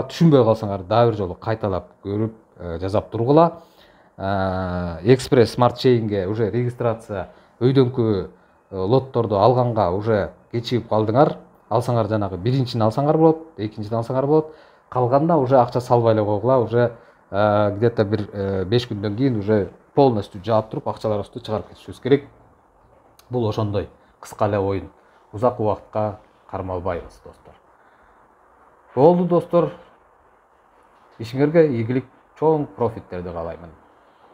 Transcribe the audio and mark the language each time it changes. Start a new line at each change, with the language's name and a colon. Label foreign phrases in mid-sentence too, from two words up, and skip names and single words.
Kyrgyz: Түшүнбөй калсаңар дагы бир жолу кайталап көрүп жазап тургула. Экспресс Smart Chain'ге
Russian: уже регистрация
Kyrgyz: өйдөңкү лотторду алганга уже кечигип калдыңар. Алсаңар жанагы биринчини алсаңар болот, экинчини алсаңар болот. Калганда уже акча салбай эле койгула,
Russian: уже где-то
Kyrgyz: бир 5 күндөн кийин
Russian: уже полностью
Kyrgyz: жаап туруп акчаларыбызды чыгарып кетишибиз керек. Бул ошондой кыска эле оюн. Узак убакытка кармалбайбыз, достор. Болду, достор. Ишиңерге ийгилик, чоң профиттерди каалаймын.